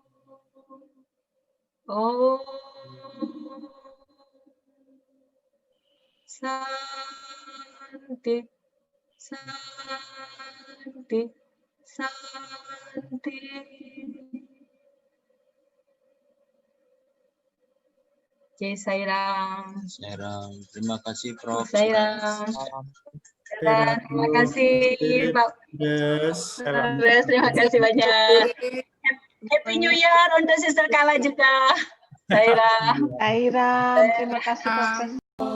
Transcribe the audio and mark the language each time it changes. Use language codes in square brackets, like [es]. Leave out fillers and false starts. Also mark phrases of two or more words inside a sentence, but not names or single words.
[sa] शान्ति, शान्ति, शान्ति. [id] Jai Sairam. Sairam. Terima kasih Prof. Sairam. Terima kasih Pak. Terima kasih banyak. [en] Happy New Year [id] untuk Sister Kala juga. Sairam. Sairam, terima kasih Profesor.